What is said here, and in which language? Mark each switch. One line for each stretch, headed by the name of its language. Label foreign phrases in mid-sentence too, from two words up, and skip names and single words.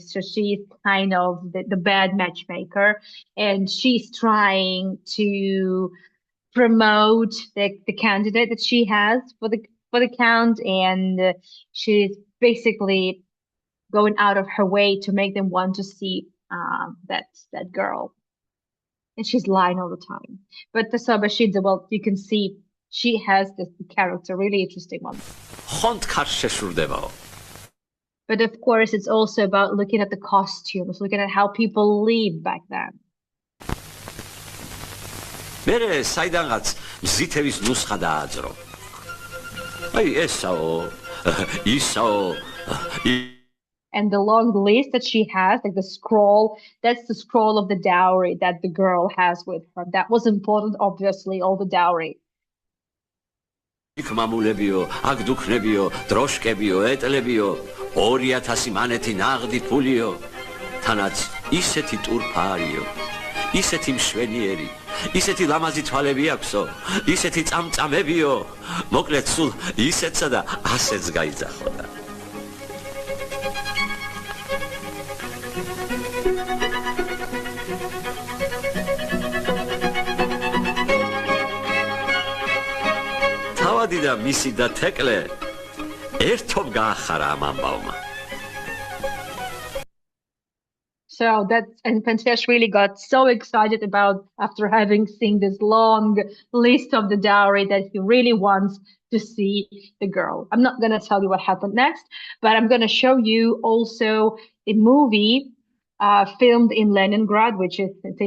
English: So she's kind of the bad matchmaker, and she's trying to promote the candidate that she has for the count, and she's basically going out of her way to make them want to see that girl. And she's lying all the time. But the Sabashidze, well, you can see she has this character, really interesting one.
Georgian: ხონთ ქარს შეშურდებაო.
English: But of course, it's also about looking at the costumes, looking at how people lived back then.
Georgian: მერე საიდანღაც მზითების ნუსხა დააძრო. აი ესაო, ისაო.
English: And the long list that she has, like the scroll, that's the scroll of the dowry that the girl has with her. That was important, obviously, all the dowry.
Georgian: იქ მამულებიო, აქ დუქნებიო, დროშკებიო, ეტლებიო, 2000 მანეთი ნაღდი ფულიო. თანაც ისეთი ტურფა არიო, ისეთი მშვენიერი, ისეთი ლამაზი თვალები აქვსო, ისეთი წამწამებიო. მოკლედ სულ ისეთსა და ასეც გაიძახოდა. თავადი და მისი და თეკლე ერთობ გაახარა ამ ამბავმა.
English: So and Pentesh really got so excited about after having seen this long list of the dowry that he really wants to see the girl. I'm not going to tell you what happened next, but I'm going to show you also a movie filmed in Leningrad, which is in St.